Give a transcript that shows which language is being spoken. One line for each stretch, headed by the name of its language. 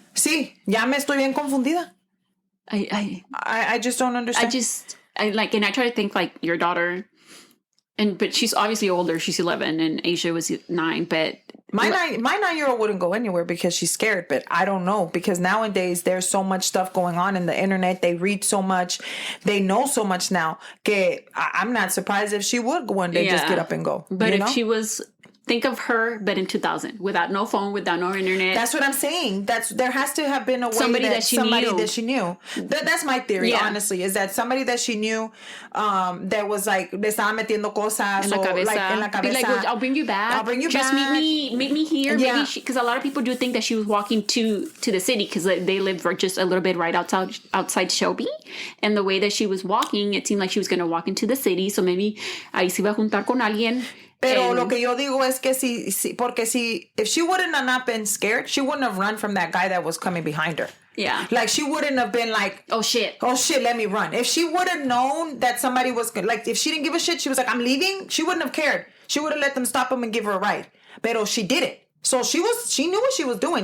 Spanish: Sí, ya me estoy bien confundida.
English: I just don't understand. And I try to think like your daughter, but she's obviously older. She's 11 and Asia was 9, but my 9-year-old wouldn't go anywhere because she's scared, but I don't know, because nowadays there's so much stuff going on in the internet. They read so much, they know so much now. I'm not surprised if she would one day just get up and go. But if she was, think of her, but in 2000, without no phone, without no internet. That's what I'm saying. There has to have been a way somebody that she knew. That's my theory, honestly, is that somebody that she knew, that was like,
Spanish: le estaba metiendo cosas, en la cabeza.
English: Be like, well, I'll bring you back. Just meet me here. Yeah. Because a lot of people do think that she was walking to the city because they live just a little bit right outside Shelby. And the way that she was walking, it seemed like she was going to walk into the city. So maybe
Spanish: ahí se iba a juntar con alguien. Pero lo que yo digo es que porque
English: if she wouldn't have not been scared, she wouldn't have run from that guy that was coming behind her. Yeah. Like, she wouldn't have been like, oh shit, let me run. If she would have known that somebody was, like, if she didn't give a shit, she was like, I'm leaving, she wouldn't have cared. She would have let them stop him and give her a ride. Pero she didn't. So she knew what she was doing.